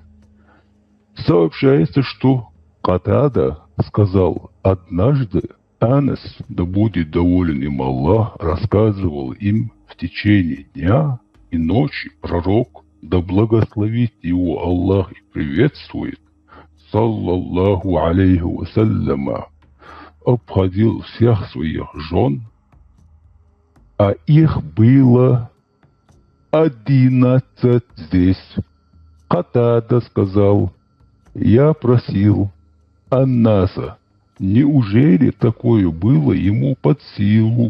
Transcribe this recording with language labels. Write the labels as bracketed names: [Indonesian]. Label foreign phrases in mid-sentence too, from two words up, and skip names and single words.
[Russian] Сообщается, что Катада сказал: однажды Анас, да будет доволен им Аллах, рассказывал им в течение дня и ночи пророк, да благословит его Аллах и приветствует, [Arabic] صلى الله عليه وسلم, [Russian] обходил всех своих жен, а их было 11 здесь. Катада сказал: я просил Аннаса, неужели такое было ему под силу?